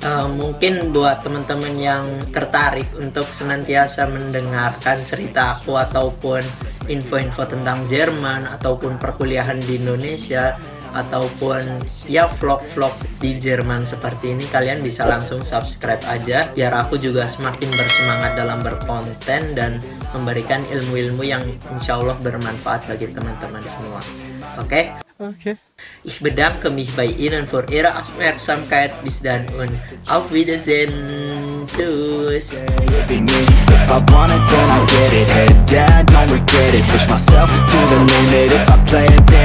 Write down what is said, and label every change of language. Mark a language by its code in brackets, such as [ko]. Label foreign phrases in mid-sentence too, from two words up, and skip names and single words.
[id] Mungkin buat teman-teman yang tertarik untuk senantiasa mendengarkan cerita aku ataupun info-info tentang Jerman ataupun perkuliahan di Indonesia ataupun ya vlog-vlog di Jerman seperti ini, kalian bisa langsung subscribe aja biar aku juga semakin bersemangat dalam berkonten dan memberikan ilmu-ilmu yang [ar] إن شاء الله [id] bermanfaat bagi teman-teman semua. Oke? [de] Ich bedanke mich bei Ihnen für Ihre Aufmerksamkeit. Bis dann und auf Wiedersehen. Tschüss. [en] If I want it, then I get it. Head down, don't regret it. Push myself to the limit. If I play it